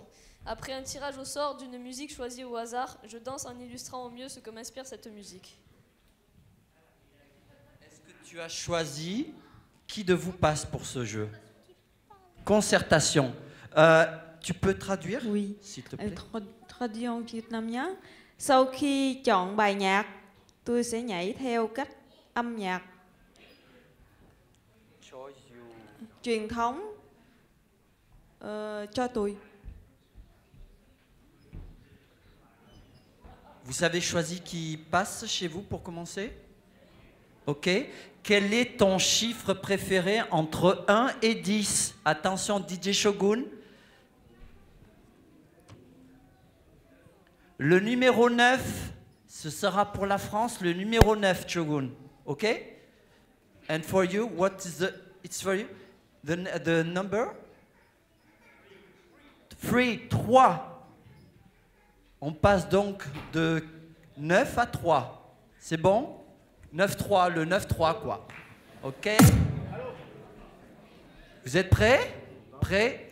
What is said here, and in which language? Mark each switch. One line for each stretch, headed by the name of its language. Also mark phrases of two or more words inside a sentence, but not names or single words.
French: Après un tirage au sort d'une musique choisie au hasard, je danse en illustrant au mieux ce que m'inspire cette musique. Est-ce que tu as choisi qui de vous passe pour ce jeu? Concertation. Tu peux traduire? Oui. S'il te plaît. Traduit en Vietnam nhé.
Vietnamese: Sau khi chọn bài nhạc, tôi sẽ nhảy theo cách âm nhạc truyền thống cho tôi.
French: Vous avez choisi qui passe chez vous pour commencer? Ok. Quel est ton chiffre préféré entre 1 et 10? Attention, DJ Shogun. Le numéro 9, ce sera pour la France, le numéro 9, Shogun.
English: Ok? And for you, what is the... It's for you? The number? 3.
French: On passe donc de 9 à 3. C'est bon? 9-3, le 9-3 quoi. Ok? Vous êtes prêts? Prêts?